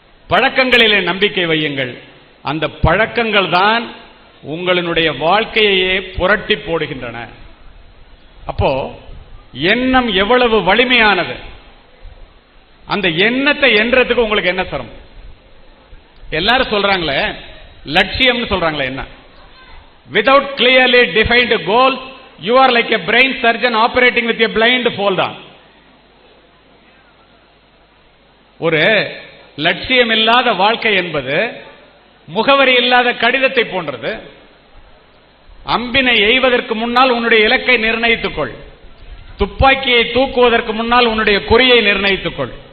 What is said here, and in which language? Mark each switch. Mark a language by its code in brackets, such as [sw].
[ta] பழக்கங்களிலே நம்பிக்கை வையுங்கள், அந்த பழக்கங்கள் தான் உங்களுடைய வாழ்க்கையே புரட்டி போடுகின்றன. அப்போ எண்ணம் எவ்வளவு வலிமையானது. அந்த எண்ணத்தை எண்றதுக்கு உங்களுக்கு என்ன சிரமம்? எல்லாரும் சொல்றாங்களே லட்சியம்னு சொல்றாங்களே, என்ன? [en] Without clearly defined goals, you are like a brain surgeon operating with a blind fold on. [ta] ஒரு லட்சியம் இல்லாத வாழ்க்கை என்பது முகவரி இல்லாத கடிதத்தை போன்றது. அம்பினை எய்வதற்கு முன்னால் உன்னுடைய இலக்கை நிர்ணயித்துக்கொள். துப்பாக்கியை தூக்குவதற்கு முன்னால் உன்னுடைய குறியை நிர்ணயித்துக்கொள்.